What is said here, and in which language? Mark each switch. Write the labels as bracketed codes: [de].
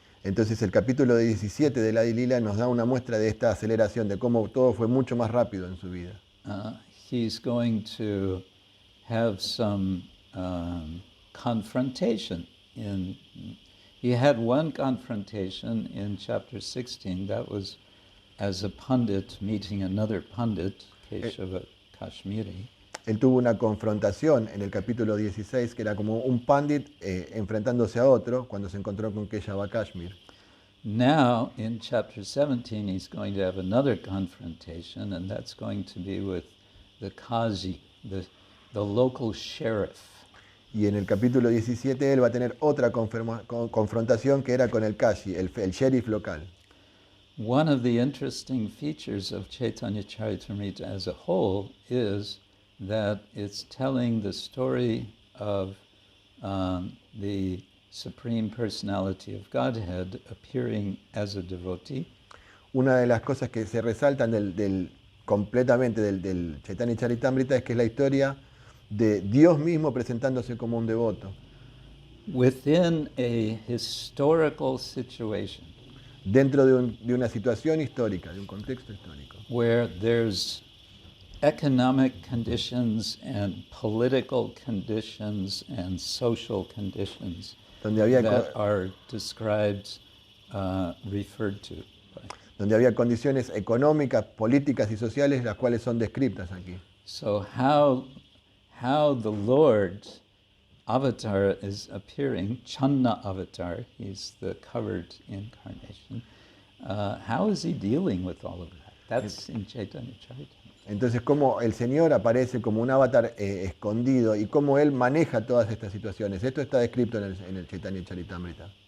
[es] Entonces el capítulo 17 de la Adi Lila nos da una muestra de esta aceleración, de cómo todo fue mucho más rápido en su vida. [en] He's going to have some confrontation. He had one confrontation in chapter 16. That was as a pundit meeting another pundit, Keshava Kashmiri. [es] Él tuvo una confrontación en el capítulo 16, que era como un pandit enfrentándose a otro cuando se encontró con Keshava Kashmir. [en] Now, in chapter 17, he's going to have another confrontation, and that's going to be with the Qazi, the local sheriff. [es] Y en el capítulo 17 él va a tener otra confrontación que era con el Qazi, el sheriff local. [en] One of the interesting features of Chaitanya Charitamrita as a whole is that it's telling the story of the Supreme Personality of Godhead appearing as a devotee. [es] Una de las cosas que se resaltan completamente del Chaitanya Charitamrita es que es la historia de Dios mismo presentándose como un devoto. [en] Within a historical situation. [es] Dentro de una situación histórica, de un contexto histórico. [en] Where there's economic conditions and political conditions and social conditions that are described, referred to. [es] Donde había condiciones económicas, políticas y sociales, las cuales son descritas aquí. [en] So how the Lord's avatar is appearing, Channa avatar, he's the covered incarnation, how is he dealing with all of that? That's in Chaitanya Charitamrita. [es] Entonces, cómo el Señor aparece como un avatar escondido y cómo Él maneja todas estas situaciones. Esto está descrito en el Chaitanya Charitamrita.